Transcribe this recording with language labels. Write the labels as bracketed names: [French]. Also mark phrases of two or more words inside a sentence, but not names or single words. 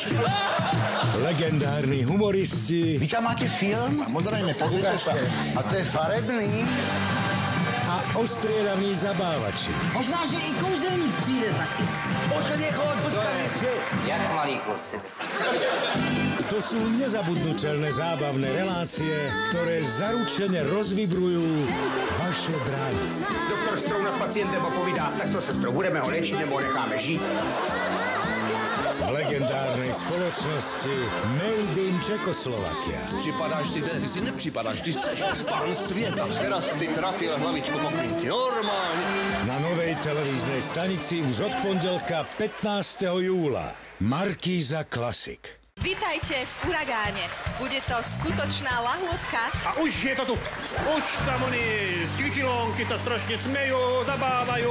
[Slovak] Legendárni humoristi [Czech] Vy tam máte film? Samozřejmě, to ukážte. [Slovak] A to je farebný. a ostriedaní zabávači. [Czech] Možná, že i kouzelník přijde taky. Jak malý kluci. [Slovak] To sú nezabudnutelné zábavné relácie, ktoré zaručene rozvibrujú vaše bránice. [Czech] Doktor Strou nad pacientem popovídá, tak to sestro, budeme ho léčit nebo ho necháme žít. [Slovak] V legendárnej spoločnosti [English] Made in Čekoslovakia. [Czech] Připadáš si, ty si nepřipadáš, ty jsi pán světa. [Slovak] Teraz si trafil hlavičku po klinci, normálně. Na novej televíznej stanici už od pondelka 15. júla. Markíza Klasik. Vítajte v Uragáne. Bude to skutočná lahôdka. A už je to tu. Už tam oni čičilonky sa strašne smejú, zabávajú.